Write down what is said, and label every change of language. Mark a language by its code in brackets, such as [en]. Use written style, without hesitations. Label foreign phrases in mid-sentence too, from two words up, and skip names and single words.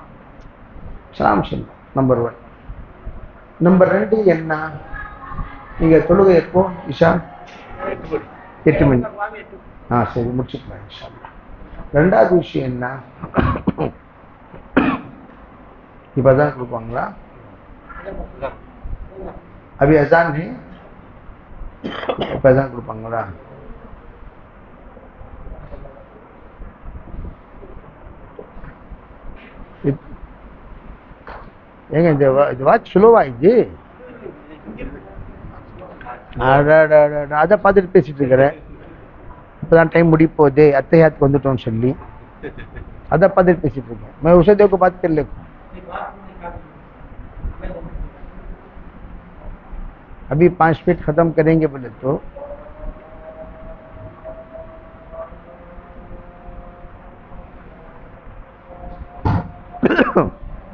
[ta] சலாம் சொல்லணும். நம்பர் 1. நம்பர் 2 என்ன? நீங்க தொழுகை எப்போ? இஷா 8 மணி. சரி, முடிச்சுக்கலாம் [ar] إن شاء الله. [ta] 2வது விஷயம் என்ன? இப்பதான் கொடுப்பாங்களா? [hi] अभी अजान है, [ta] இப்பதான் கொடுப்பாங்களா? ஏங்க இந்த வாட்ச் ஸ்லோவா இது? அதை பார்த்துட்டு பேசிட்டு இருக்கிறேன். இப்பதான் டைம் முடிய போகுது, அத்தையாத்துக்கு வந்துட்டோம்னு சொல்லி அதை பார்த்துட்டு பேசிட்டு இருக்கேன். [hi] मैं उसे देखो बात कर ले. अभी 5 मिनट खत्म करेंगे बोले तो